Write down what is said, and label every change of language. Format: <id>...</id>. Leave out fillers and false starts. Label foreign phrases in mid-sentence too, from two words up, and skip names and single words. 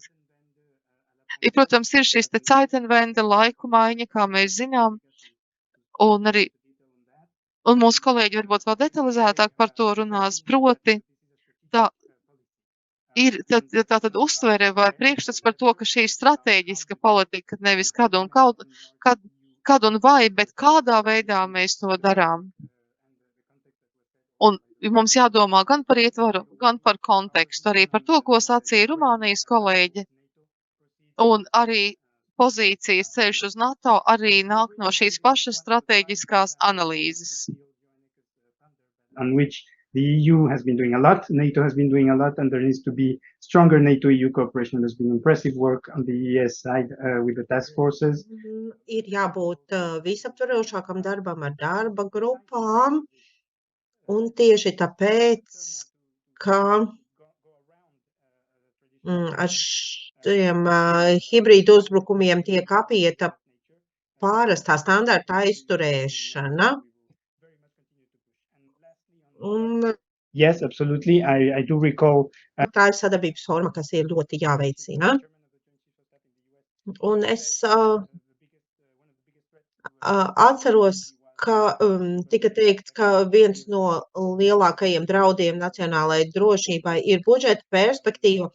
<lv>Protams, ir šis te Zeitenwende laiku maiņa, kā mēs zinām, un mūsu kolēģi varbūt vēl detalizētāk par to runās, proti tā ir tātad uztvere vai priekšstats par to, ka šī ir strateģiska politika, nevis kad un vai, bet kādā veidā mēs to darām. Un mums jādomā gan par ietvaru, gan par kontekstu, arī par to, ko sacīja Rumānijas kolēģi. Un arī pozīcijas ceļš uz NATO arī nāk no šīs pašas strateģiskās analīzes.</lv> <en>On which the EU has been doing a lot, NATO has been doing a lot, and there needs to be stronger NATO-EU cooperation. There's been impressive work on the ES side with the task forces.</en> <lv>Ir jābūt visaptvarošākam darbam ar darba grupām, un tieši tāpēc, ka ar šiem hibrīdu uzbrukumiem tiek apieta pārastā standarta aizturēšana. Un</lv> <en>Yes, absolutely. I do recall.</en> <lv>Tā ir sadarbības forma, kas ir ļoti jāveicina. Un es atceros, ka tika teikts, ka viens no lielākajiem draudiem nacionālajai drošībai ir budžeta perspektīva.</lv>